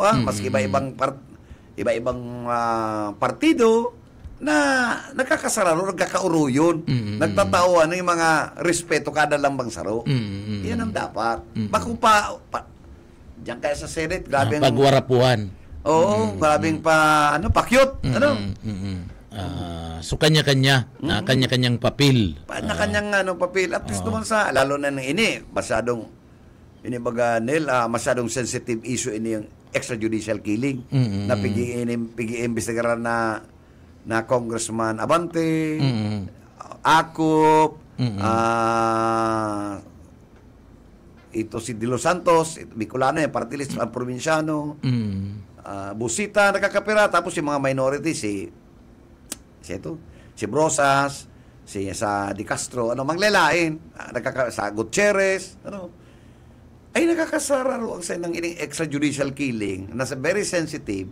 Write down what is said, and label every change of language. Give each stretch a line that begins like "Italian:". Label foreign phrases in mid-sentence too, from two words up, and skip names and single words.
Bikol: Maski iba-ibang partido, na nagkakasararo, nagkakauro yun. Nagtatawa yung mga respeto kada lambang saro. Yan ang dapat. Bako pa diyan kaya sa Senate, grabe pagwarapuhan. Oo, grabing pakyot.
Filipino: So kanya-kanya, kanya-kanyang papel. Kanya-kanyang papel. At least naman sa, lalo na masyadong masyadong
English: sensitive issue
Filipino: yung
English: extrajudicial killing
Filipino: na pigi-imbestigaran na Congressman Abante, Akop,
Bikol: ito si De Los Santos, Bicolano, yung party list, ang probinsyano, Busita, nakakapira, tapos yung mga minority, si Brosas, sa Di Castro, manglelain, sa Gutierrez, ay nakakasararo ang sendang ining
English: extrajudicial killing
Bikol: na
English: very sensitive.